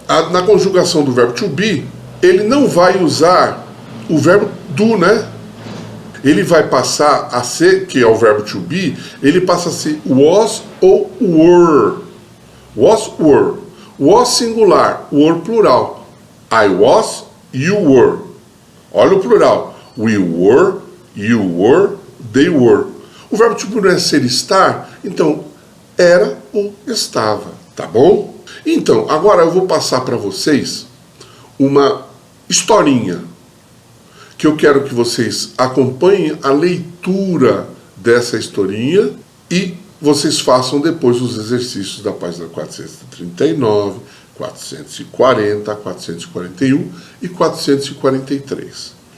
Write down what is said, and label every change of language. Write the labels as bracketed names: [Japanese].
[Portuguese] Na conjugação do verbo to be, ele não vai usar o verbo do, né? Ele vai passar a ser, que é o verbo to be, ele passa a ser was ou were. Was, were. Was singular, were plural. [English] I was, you were. [Portuguese] Olha o plural. [English] We were, you were, they were. [Portuguese] O verbo to be não é ser estar, então era ou estava, tá bom? Então, agora eu vou passar para vocês uma historinha que eu quero que vocês acompanhem a leitura dessa historinha e vocês façam depois os exercícios da página 439, 440, 441 e 443.